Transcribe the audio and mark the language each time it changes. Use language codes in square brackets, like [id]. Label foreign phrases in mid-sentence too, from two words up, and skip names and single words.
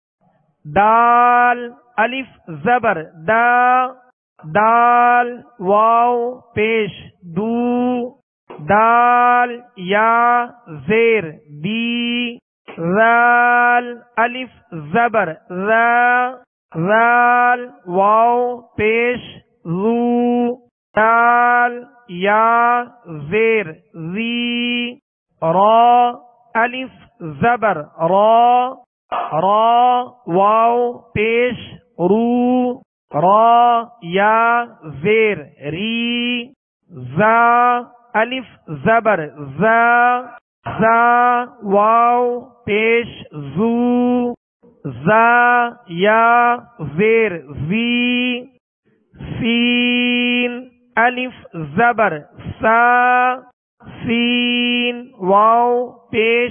[ur] دال، الف، زبر، دا، دال، واو، پیش، دو، دال، یا، زیر، دی، ذال، الف، زبر، ذا، ذال، واو، پیش، ذو، دال، یا، زیر، ذی، را، الف، زبر، را، را، واو، پیش، رو، را، یا، زیر، ری، زا، الف، زبر، زا، زا، واو، پیش، زو، زا، یا، زیر، زی، سین، الف، زبر، سا، سین، واو، پیش،